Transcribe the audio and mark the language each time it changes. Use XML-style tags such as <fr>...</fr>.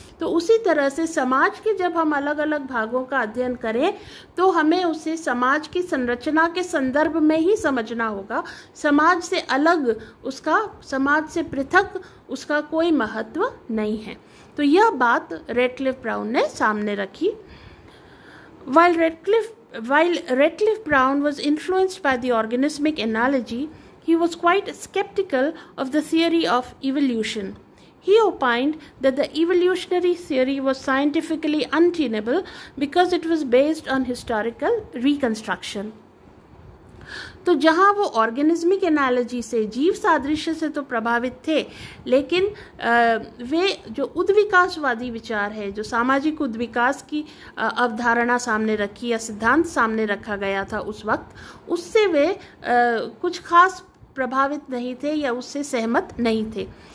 <hi>तो उसी तरह से समाज के जब हम अलग अलग भागों का अध्ययन करें तो हमें उसे समाज की संरचना के संदर्भ में ही समझना होगा। समाज से अलग उसका, समाज से पृथक उसका कोई महत्व नहीं है। तो यह बात रेटक्लिफ ब्राउन ने सामने रखी।</hi> <en>While Redcliffe Brown was influenced by the organismic analogy, he was quite skeptical of the theory of evolution. He opined that the evolutionary theory was scientifically untenable because it was based on historical reconstruction.</en> <hi>तो जहाँ वो organismic analogy से, जीव सादृश्य से तो प्रभावित थे, लेकिन वे जो उद्विकासवादी विचार है, जो सामाजिक उद्विकास की अवधारणा सामने रखी या सिद्धांत सामने रखा गया था उस वक्त, उससे वे कुछ खास प्रभावित नहीं थे या उससे सहमत नहीं थे।</hi>